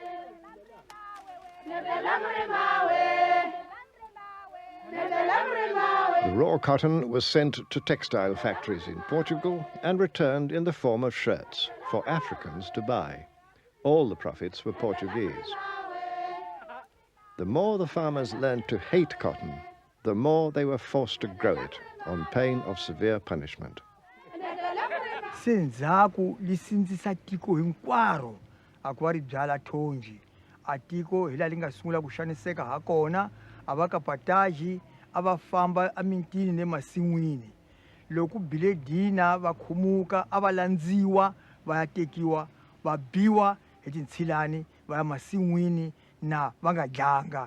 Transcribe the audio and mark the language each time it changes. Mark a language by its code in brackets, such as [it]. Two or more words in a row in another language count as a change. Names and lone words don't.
[en] The raw cotton was sent to textile factories in Portugal and returned in the form of shirts for Africans to buy. All the profits were Portuguese. The more the farmers learned to hate cotton, the more they were forced to grow it on pain of severe punishment. [ts] Senzaku lisindzisa tiko hinkwaro akuva ri byala thonji atiko hi laha li nga sungula ku xaniseka ha kona a va kapataji a va famba emintini ni masin'wini loko bile dina va khumuka a va landziwa va ya tekiwa va biwa hi tintshilani va ya masin'wini na va nga dlanga